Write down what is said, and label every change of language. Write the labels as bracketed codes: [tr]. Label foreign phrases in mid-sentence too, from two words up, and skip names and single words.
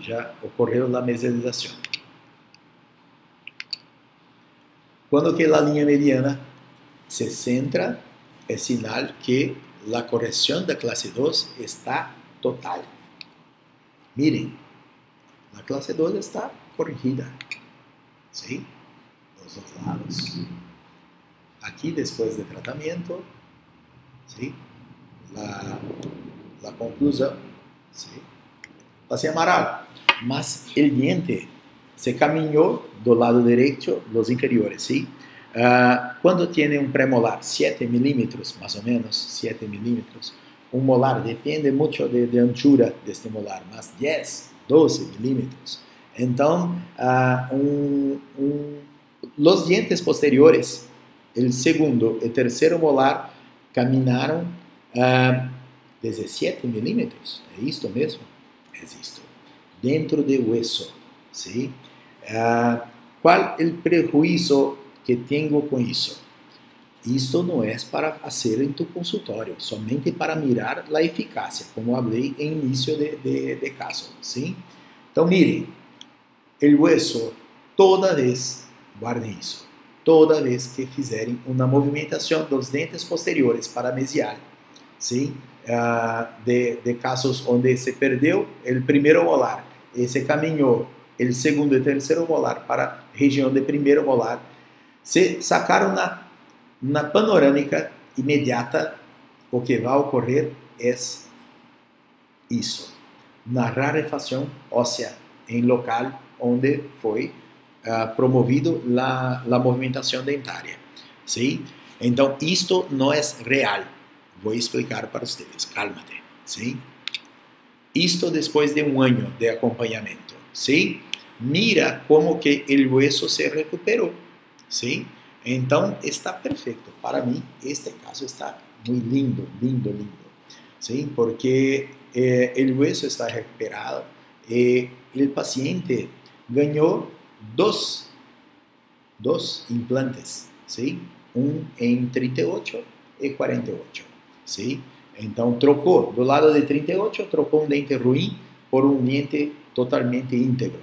[pt] Já ocorreu a mesialização. Quando que a linha mediana se centra, é sinal que a correção da classe 2 está total. Mirem, a classe 2 está corrigida, [es] ¿sí? Los dos lados. Aquí, después de tratamiento, ¿sí? La conclusión, ¿sí? Pasé amaral, mas el diente [pt] se caminhou do lado [es] derecho, los inferiores, ¿sí? Cuando tiene un premolar, 7 milímetros, más o menos, 7 milímetros, un molar, depende mucho de anchura de este molar, más 10, 12 milímetros. Entonces, los dientes posteriores, el segundo y tercero molar, caminaron desde 7 milímetros, [pt] é isto mesmo? É isto, dentro do hueso, ¿sí? [es] ¿Cuál el prejuicio que tengo con eso? Esto no es para hacer en tu consultorio, somente para mirar la eficacia, como hablé en inicio de caso, ¿sí? Entonces, mire, el hueso, toda vez, guarde eso, toda vez que [pt] fizerem uma movimentação dos dentes posteriores para mesial, [es] ¿sí? [pt] De casos onde se perdeu o primeiro molar e se caminhou o segundo e terceiro molar para a região de primeiro molar, se sacaram na panorâmica imediata, o que vai ocorrer é isso, na rarefação óssea em local onde foi promovido a movimentação dentária, ¿sí? Então, isto não é real. Vou explicar para vocês, [es] cálmate, ¿sí? [pt] Isto depois de um ano de acompanhamento, [es] ¿sí? [pt] Mira como que o hueso se recuperou, ¿sí? Então, está perfeito. Para mim, este caso está muito lindo, lindo, lindo, [es] ¿sí? [pt] Porque o hueso está recuperado e o paciente ganhou dos implantes, ¿sí? Um em 38 e 48, ¿sí? Então, trocou, do lado de 38, trocou um dente ruim por um dente totalmente íntegro.